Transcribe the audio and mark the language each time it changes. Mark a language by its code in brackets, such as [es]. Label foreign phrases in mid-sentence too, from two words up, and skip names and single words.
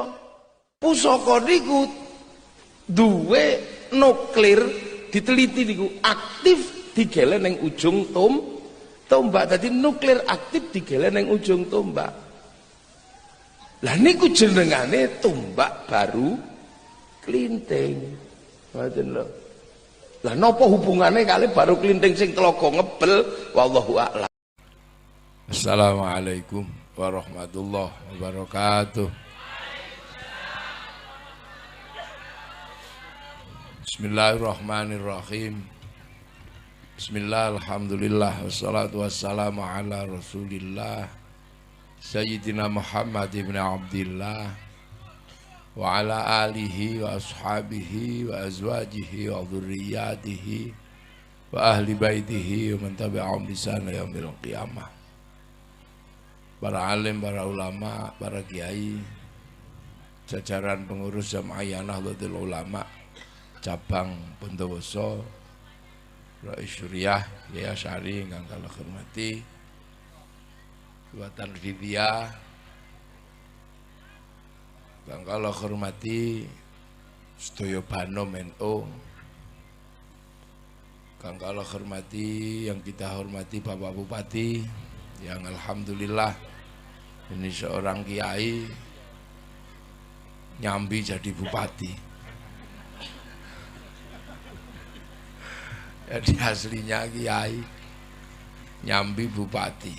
[jv] Pusaka niku duwe nuklir diteliti niku aktif digele ning ujung tombak. Dadi nuklir aktif digele ning ujung tombak. Lah niku jenengane Tombak Baru Klinting. Ngoten lho. Lah napa hubungane kali Baru Klinting sing telaga ngebel? [ar] والله أعلم. السلام عليكم ورحمة الله وبركاته. بسم الله الرحمن الرحيم. بسم الله، الحمد لله، والصلاة والسلام على رسول الله سيدنا محمد بن عبد الله وعلى آله وأصحابه وأزواجه وذرياته وأهل بيته ومن تبعهم بإحسان إلى يوم القيامة. [jv] Para alim, para ulama, para kiai, jajaran pengurus Jamaah Nahdlatul Ulama cabang Bondowoso, Rais Syuriah Yaya Syari ingkang kula hormati, Buatan Vidya kang kula hormati, sedaya Banom NU kang kula hormati, [id] yang kita hormati Bapak Bupati yang alhamdulillah ini seorang kiai nyambi jadi bupati. Jadi aslinya kiai nyambi bupati.